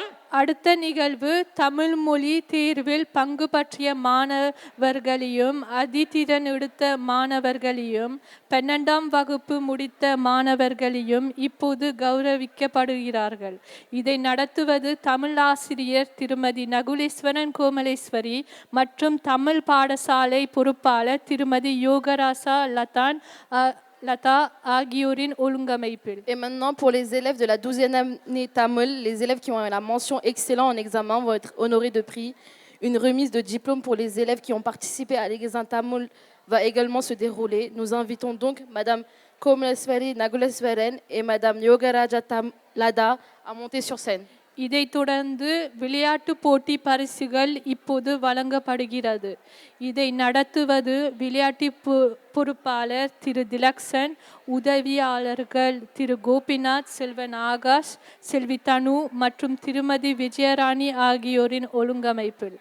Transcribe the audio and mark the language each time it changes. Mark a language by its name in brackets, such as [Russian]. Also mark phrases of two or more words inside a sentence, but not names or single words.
[Tamil] அடுத்த நிகழ்வு தமிழ் மொழி தேர்வில் பங்கு பற்றிய மாணவர்களையும் அதிதிறன் எடுத்த மாணவர்களையும் 12ஆம் வகுப்பு முடித்த மாணவர்களையும் இப்போது கௌரவிக்கப்படுகிறார்கள். இதை நடத்துவது தமிழ் ஆசிரியர் திருமதி நகுலேஸ்வரன் கோமலேஸ்வரி மற்றும் தமிழ் பாடசாலை பொறுப்பாளர் திருமதி யோகராசா லதான் லதா ஆகியோரின் ஒழுங்கமைப்பில். [French] Et maintenant, pour les élèves de la 12e année Tamil, les élèves qui ont la mention excellent en examen vont être honorés de prix. Une remise de diplôme pour les élèves qui ont participé à l'examen Tamil va également se dérouler. Nous invitons donc Madame Komaleswari Naguleswaran et Madame Yogaraja Lada à monter sur scène. [Tamil] இதைத் தொடர்ந்து விளையாட்டு போட்டி பரிசுகள் இப்போது வழங்கப்படுகிறது. இதை நடத்துவது விளையாட்டு பொறுப்பாளர் திரு திலக்ஷன், உதவியாளர்கள் திரு கோபிநாத், செல்வன் ஆகாஷ், செல்வி தனு மற்றும் திருமதி விஜயராணி ஆகியோரின் ஒழுங்கமைப்பில்.